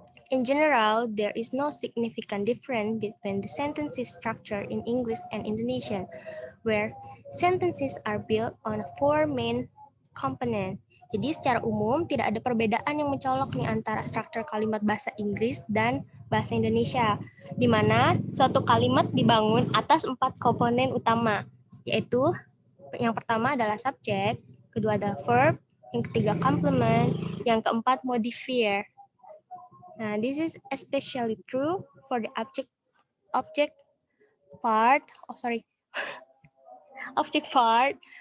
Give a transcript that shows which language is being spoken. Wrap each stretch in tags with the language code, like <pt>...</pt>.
<en>In general, there is no significant difference between the sentences structure in English and Indonesian, where sentences are built on four main components.</en> <id>Jadi secara umum tidak ada perbedaan yang mencolok nih antara struktur kalimat bahasa Inggris dan bahasa Indonesia, di mana suatu kalimat dibangun atas 4 komponen utama, yaitu yang pertama adalah subjek, kedua adalah verb, yang ketiga complement, yang keempat modifier.</id> <en>This is especially true for the object part. Object part.</en>